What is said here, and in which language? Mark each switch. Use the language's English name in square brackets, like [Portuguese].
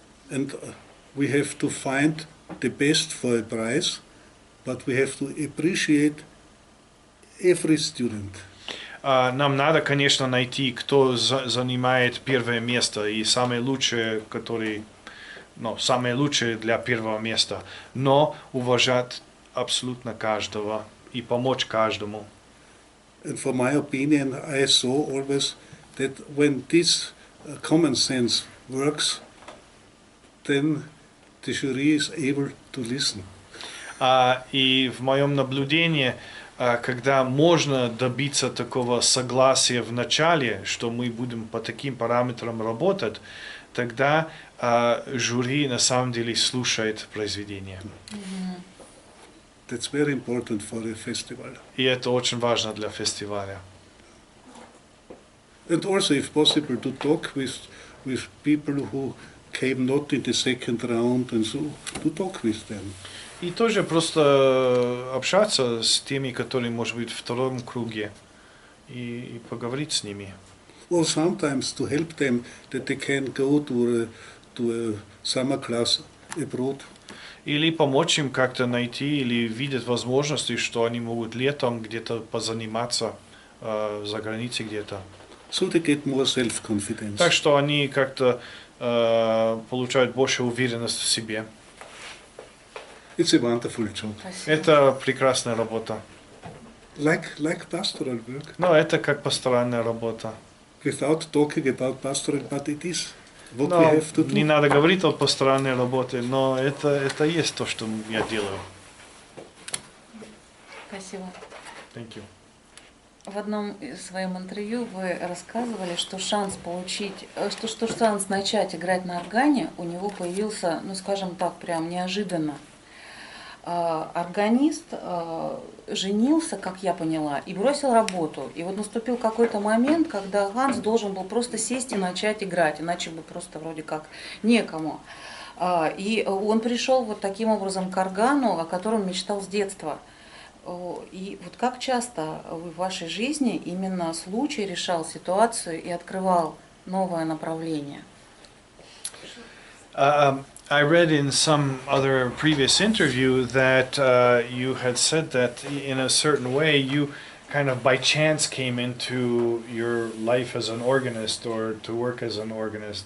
[English] And we have to find the best for a prize, but we have to appreciate every student. [Russian] Нам надо, конечно, найти, кто занимает первое место и самые лучшие, самые лучшие для первого места, но уважать абсолютно каждого и помочь каждому. [English] And for my opinion, I saw always that when this common sense works, then the jury is able to listen. [Russian] И в моем наблюдении, когда можно добиться такого согласия в начале, что мы будем по таким параметрам работать, тогда жюри на самом деле слушает произведение. [English] That's very important for a festival. [Russian] И это очень важно для фестиваля. [English] And also, if possible, to talk with people who came not in the second round, and so to talk with them. [Russian] И тоже просто общаться с теми, которые, может быть, в втором круге, и поговорить с ними. [English] Or sometimes to help them that they can go to a summer class abroad. [Russian] Или помочь им как-то найти или видеть возможности, что они могут летом где-то позаниматься за границей где-то. [English] So they get more self-confidence. [Russian] Так что они как-то получают больше уверенности в себе. [English] It's a wonderful job. [Russian] Это прекрасная работа. [English] Like pastoral work. [Russian] Но это как пасторальная работа. [English] Without talking about pastoral, but it is what we [Russian] Но [English] have to do. [Russian] не надо говорить о пасторальной работе, но это есть то, что я делаю. Спасибо. [English] Thank you. [Russian] В одном из своем интервью вы рассказывали, что шанс шанс начать играть на органе у него появился, скажем так, прям неожиданно. Органист женился, как я поняла, и бросил работу. И вот наступил какой-то момент, когда Ганс должен был просто сесть и начать играть, иначе бы просто вроде как некому. И он пришел вот таким образом к органу, о котором мечтал с детства. И вот как часто в вашей жизни именно случай решал ситуацию и открывал новое направление? [English] I read in some other previous interview that you had said that in a certain way you kind of by chance came into your life as an organist or to work as an organist.